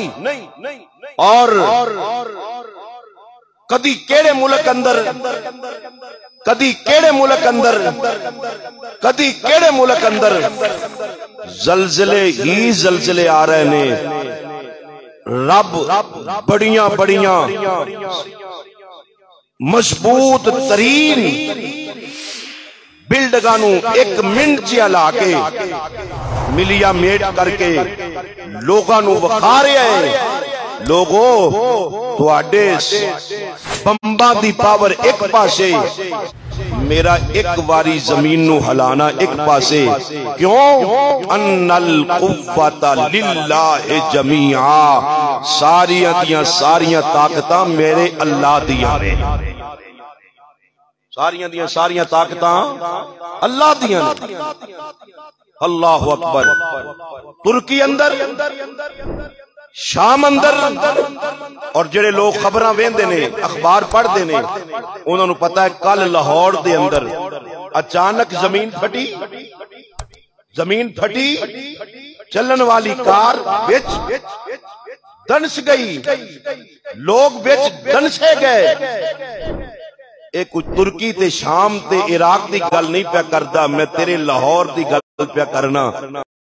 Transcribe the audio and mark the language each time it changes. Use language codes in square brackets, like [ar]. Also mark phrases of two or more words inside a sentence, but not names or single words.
[pa] اور کدی کیڑے ملک اندر، کدی کیڑے ملک اندر، کدی کیڑے ملک اندر زلزلے ہی زلزلے آ رہے نے، رب بڑیاں بڑیاں مضبوط ترین بلڈگانوں ایک منٹ چیا لا کے ملیا میٹ کر کے لوگاں نو وکھا رہے ہیں۔ لوگو تواڈے بمباں دی پاور ایک پاسے، میرا ایک واری زمین نو ہلانا ایک پاسے، کیوں؟ [ar] ان القوت للہ جمیعا، [pa] ساریاں دیاں ساریاں طاقتاں میرے اللہ دیاں نے، ساریاں دیاں ساریاں طاقتاں اللہ دیاں نے۔ [ar] اللہ اکبر۔ [pa] ترکی اندر، شام اندر، اور جڑے لوگ خبراں ویندے نے، اخبار پڑھدے نے، انہاں نو پتہ ہے کل لاہور دے اندر اچانک زمین پھٹی، زمین پھٹی، چلن والی کار وچ دنس گئی، لوگ وچ دنسے گئے۔ ایک ترکی تے شام تے عراق دی گل نہیں پیا کردا، میں تیرے لاہور دی گل پیا کرنا۔